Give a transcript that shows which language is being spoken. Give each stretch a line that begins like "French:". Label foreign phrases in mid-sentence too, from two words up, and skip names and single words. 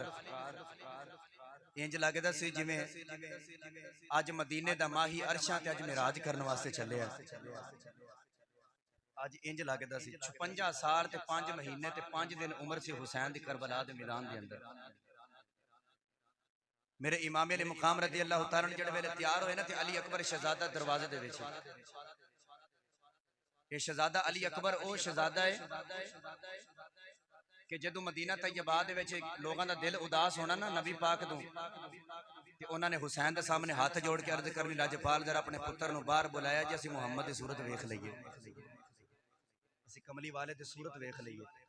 Punjabi: انج لگدا سی جویں اج مدینے دا ماہی عرشاں تے اج معراج کرنے واسطے چلے. اج انج لگدا سی 56 سال تے 5 مہینے تے 5 دن عمر سی حسین دی کربلا دے میدان دے اندر. میرے امام عالی مقام
Arabic: رضي الله تعالى عنه
Punjabi: جیہڑے ویلے تیار ہوئے نا تے علی اکبر شہزادہ دروازے دے وچ یہ شہزادہ علی اکبر او شہزادہ ہے کہ جدوں مدینہ طیبہ دے وچ لوگاں دا دل اداس ہونا نا نبی پاک توں تے اوہناں نے حسین دے سامنے ہاتھ جوڑ کے عرض کرنی لجپال ذرا اپنے پتر نوں باہر بلایا جی اسیں محمد دی صورت ویکھ لئیے اسیں کملی والے دی صورت ویکھ لئیے.